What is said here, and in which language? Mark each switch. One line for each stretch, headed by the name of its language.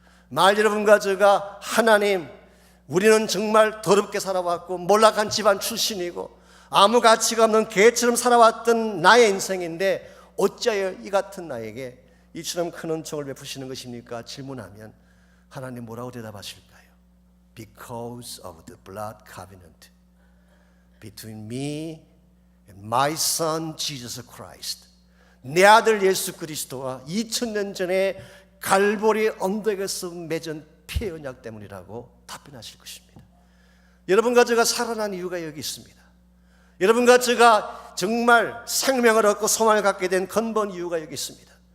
Korean: 말 여러분과 저가 하나님, 우리는 정말 더럽게 살아왔고 몰락한 집안 출신이고 아무 가치가 없는 개처럼 살아왔던 나의 인생인데 어찌하여 이 같은 나에게 이처럼 큰 은총을 베푸시는 것입니까? 질문하면 하나님 뭐라고 대답하실까요?
English: Because of the blood covenant between me and my son Jesus Christ.
Korean: 내 아들 예수 그리스도와 2000년 전에 갈보리 언덕에서 맺은 피의 언약 때문이라고 답변하실 것입니다. 여러분과 제가 살아난 이유가 여기 있습니다. 여러분과 제가 정말 생명을 얻고 소망을 갖게 된 근본 이유가 여기 있습니다.